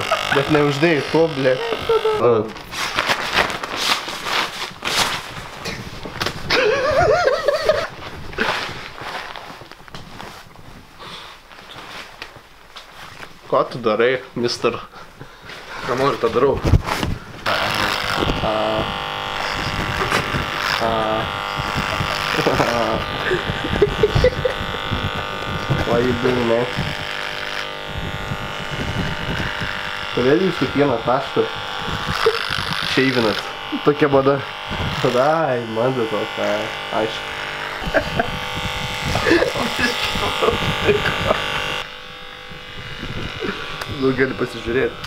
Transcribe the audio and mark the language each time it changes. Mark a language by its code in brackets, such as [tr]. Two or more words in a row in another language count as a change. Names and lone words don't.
[lt] Bet neuždėjai to, blėt. Ką tu darai, mister? Ką noriu, tą darau. [en] Why you doing that? [lt] Kodėl jūs kiekvieną tašką šeivinat? Tokia bada. Ai, man dėl to, aišku. Nu, gali pasižiūrėti.